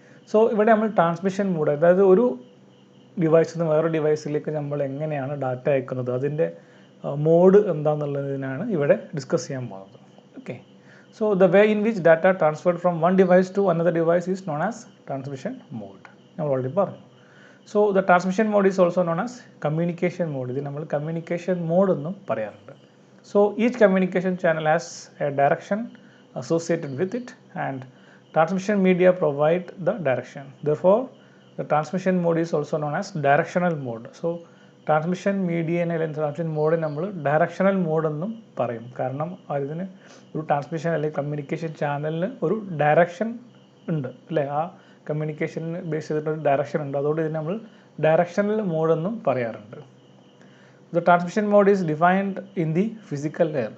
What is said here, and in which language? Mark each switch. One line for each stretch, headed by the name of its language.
Malayalam: So ഇവിടെ നമ്മൾ transmission mode, അതായത് ഒരു ഡിവൈസിൽ നിന്ന് വേറൊരു ഡിവൈസിലേക്ക് നമ്മൾ എങ്ങനെയാണ് ഡാറ്റ അയക്കുന്നത്, അതിൻ്റെ മോഡ് എന്താണെന്നുള്ളതിനാണ് ഇവിടെ ഡിസ്കസ് ചെയ്യാൻ പോകുന്നത്.
English: Okay, so the way in which data transferred from one device to another device is known as transmission mode.
Malayalam: നമ്മൾ ഓൾറെഡി പറഞ്ഞു.
English: So the transmission mode is also known as communication mode.
Malayalam: ഇത് നമ്മൾ communication mode എന്നും പറയാറുണ്ട്.
English: So each communication channel has a direction associated with it and transmission media provide the direction. Therefore the transmission mode is also known as directional mode.
Malayalam: So transmission മീഡിയനെ അല്ലെങ്കിൽ transmission mode നമ്മൾ directional mode എന്നും പറയും. കാരണം അതിന് ഒരു transmission അല്ലെങ്കിൽ communication ചാനലിന് ഒരു ഡയറക്ഷൻ ഉണ്ട് അല്ലേ, ആ കമ്മ്യൂണിക്കേഷന് ബേസ് ചെയ്തിട്ടൊരു ഡയറക്ഷൻ ഉണ്ട്. അതുകൊണ്ട് ഇതിന് നമ്മൾ ഡയറക്ഷണൽ മോഡ് എന്നും പറയാറുണ്ട്.
English: The transmission mode is defined in the physical layer.